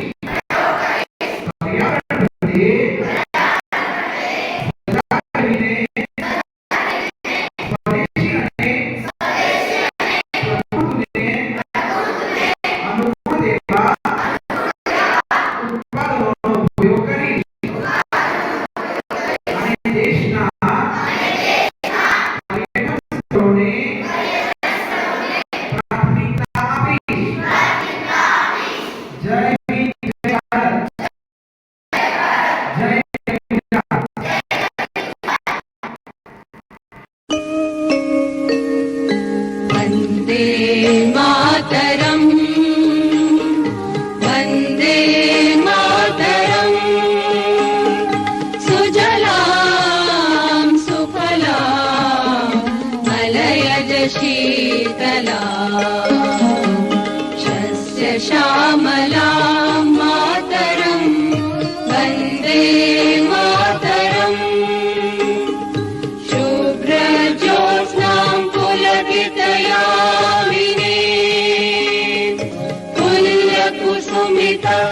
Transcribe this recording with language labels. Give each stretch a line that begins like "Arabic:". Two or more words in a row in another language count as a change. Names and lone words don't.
Gujarati: પર્યાવરણ પ્રત્યે સજાગ રહીને સ્વદેશી અને પ્રકૃતિને અનુકૂળ એવા ઉત્પાદનોનો ઉપયોગ કરીશ અને દેશના પર્યટન સ્થળોને પ્રાથમિકતા આપીશ. જય હિન્દ, જય ભારત, જય ગુજરાત.
Sanskrit: वन्दे मातरम् वन्दे मातरम् सुजलां सुफलां मलयज शीतलां शस्य श्यामलां मातरम् वन्दे मातरम् शुभ्रज्योत्स्नां पुलकितयामिनी पुल्लकुसुमिता